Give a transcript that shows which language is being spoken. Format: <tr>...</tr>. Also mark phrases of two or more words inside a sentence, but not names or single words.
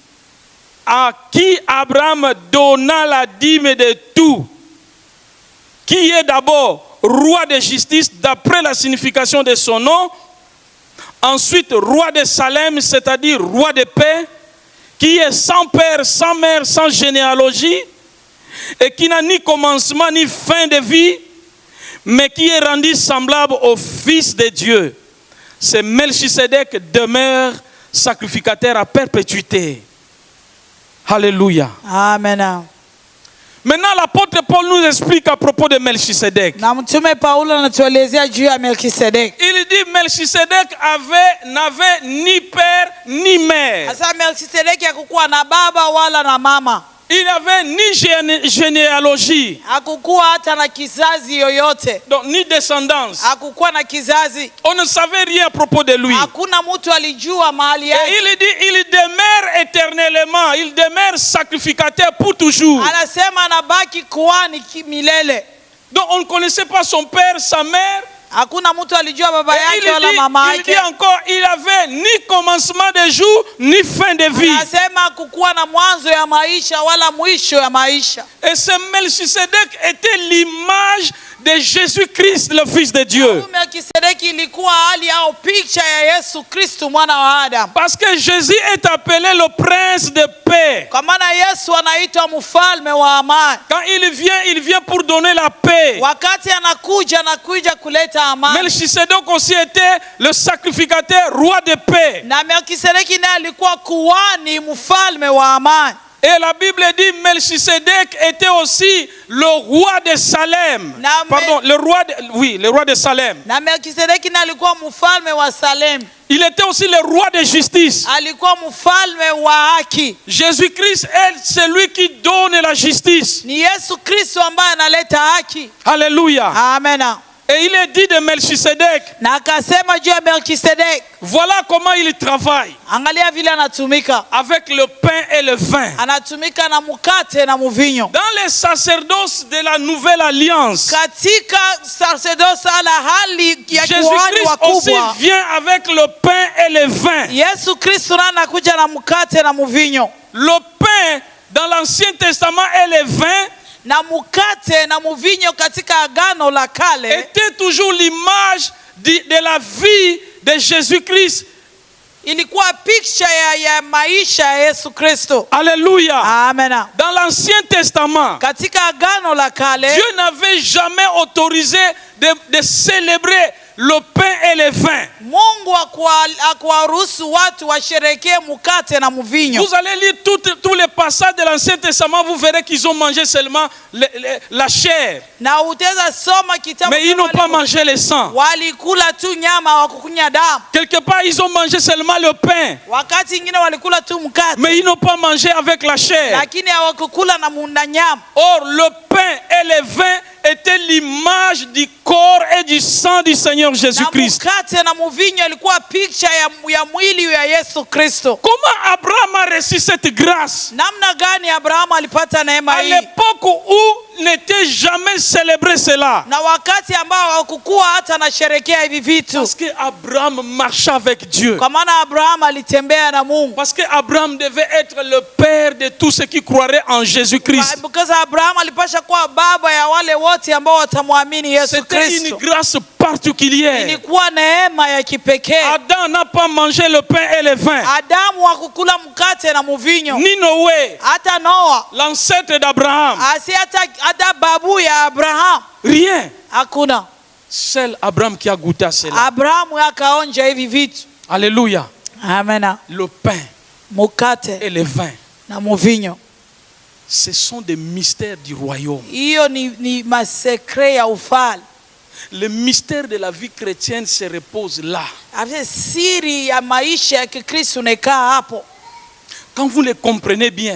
<fr>à qui Abraham donna la dîme de tout, qui est d'abord roi de justice d'après la signification de son nom, ensuite roi de Salem, c'est-à-dire roi de paix, qui est sans père, sans mère, sans généalogie, et qui n'a ni commencement ni fin de vie, mais qui est rendu semblable au Fils de Dieu. C'est Melchisedec demeure sacrificateur à perpétuité. Alléluia. Amen. Maintenant, l'apôtre Paul nous explique à propos de Melchisedec.</fr> <sw>Na mtume Paulo anatuelezea juu ya Melkisedeki.</sw> <fr>Il dit Melchisedec n'avait ni père ni mère.</fr> <sw>Sasa Melkisedeki hakukuwa na baba wala na mama.</sw> <fr>Il n'avait ni généalogie.</fr> <sw>Hakukuwa hata na kizazi yoyote.</sw> <fr>Donc ni descendance.</fr> <sw>Hakukuwa na kizazi.</sw> <fr>On ne savait rien à propos de lui.</fr> <sw>Hakuna mtu alijua mahali yake.</sw> <fr>Et il dit il demeure éternellement, il demeure sacrificateur pour toujours.</fr> <sw>Anasema anabaki kuhani milele.</sw> <fr>Donc on ne connaissait pas son père, sa mère.</fr> <sw>Hakuna mtu alijua baba yake wala</sw> <fr>Il</fr> <sw>mama yake.</sw> <fr>dit encore, il avait ni commencement de jour, ni fin de vie.</fr> <sw>Anasema kukuwa na mwanzo ya maisha wala mwisho ya maisha.</sw> <fr>Et ce Melchisedec était l'image de Jésus-Christ, le Fils de Dieu.</fr> <sw>Melkisedeki ilikuwa hali au picha ya Yesu Kristo mwana wa Adamu.</sw> <fr>Parce que Jésus est appelé le prince de paix.</fr> <sw>Kwa maana Yesu anaitwa mfalme wa amani.</sw> <fr>Quand il vient pour donner la paix.</fr> <sw>Wakati anakuja kuleta amani.</sw> <fr>Melchisedec aussi était le sacrificateur, roi de paix.</fr> <sw>Na Melkisedeki naye alikuwa kuhani mfalme wa amani.</sw> <fr>Et la Bible dit Melchisedec était aussi le roi de Salem. Pardon, le roi de Salem.</fr> <sw>Na Melkisedeki naye alikuwa mfalme wa Salem.</sw> <fr>Il était aussi le roi de justice.</fr> <sw>Alikuwa mfalme wa haki.</sw> <fr>Jésus-Christ est celui qui donne la justice.</fr> <sw>Ni Yesu Kristo ambaye analeta haki.</sw> <fr>Alléluia. Amen. Et il est dit de Melchisedec.</fr> <sw>Na akasema juu ya Melkisedeki.</sw> <fr>Voilà comment il travaille.</fr> <sw>Angalia vile anatumika.</sw> <fr>Avec le pain et le vin.</fr> <sw>Anatumika na mkate na mvinyo.</sw> <fr>Dans les sacerdoces de la nouvelle alliance.</fr> <sw>Katika sacerdoce ala hali ya kuhani</sw> <fr>Jésus-Christ aussi</fr> <sw>wakubwa.</sw> <fr>vient avec le pain et le vin.</fr> <sw>Yesu Kristo anakuja na mkate na mvinyo.</sw> <fr>Le pain dans l'Ancien Testament et le vin</fr> <sw>na mkate na mvinyo katika agano la kale</sw> <fr>était toujours l'image de la vie de Jésus-Christ.</fr> <sw>Ilikuwa picha ya maisha ya Yesu Kristo.</sw> <fr>Alléluia. Amen. Dans l'Ancien Testament,</fr> <sw>katika agano la kale</sw> <fr>Dieu n'avait jamais autorisé de célébrer le pain et le vin.</fr> <sw>Mungu hakuwaruhusu watu washerekee mkate na mvinyo.</sw> <fr>Vous allez lire tous les passages de l'Ancien Testament, vous verrez qu'ils ont mangé seulement la chair.</fr> <sw>Na utaweza soma kitabu.</sw> <fr>Mais ils n'ont pas mangé le sang.</fr> <sw>Walikula tu nyama, wakukunya damu.</sw> <fr>Quelque part ils ont mangé seulement le pain.</fr> <sw>Wakati ingine walikula tu mkate.</sw> <fr>Mais ils n'ont pas mangé avec la chair.</fr> <sw>Lakini hawakukula na nyama.</sw> <fr>Or le pain et le vin était l'image du corps et du sang du Seigneur Jésus-Christ. Comment Abraham a reçu cette grâce? À l'époque où n'était jamais célébré cela. Parce que Abraham marchait avec Dieu. Parce que Abraham devait être le père de tous ceux qui croiraient en Jésus-Christ. C'était une grâce particulière.</fr> <sw>ilikuwa neema ya kipekee.</sw> <fr>Adam n'a pas mangé le pain et le vin.</fr> <sw>Adamu hakukula mkate na mvinyo.</sw> <fr>Ni Noé,</fr> <sw>Hata Noa,</sw> <fr>l'ancêtre d'Abraham.</fr> <sw>hata babu ya Abraham.</sw> <fr>Rien.</fr> <sw>Hakuna.</sw> <fr>Seul Abraham qui a goûté à cela.</fr> <sw>Abrahamu akaonja hivi vitu.</sw> <fr>Alléluia. Amena. Le pain</fr> <sw>Mkate</sw> <fr>et le vin,</fr> <sw>na mvinyo.</sw> <fr>ce sont des mystères du royaume.</fr> <sw>Hiyo ni masekre ya ufalme.</sw> <fr>Le mystère de la vie chrétienne se repose là.</fr> <sw>Siri ya maisha ya Kikristo unakaa hapo.</sw> <fr>Quand vous le comprenez bien,</fr>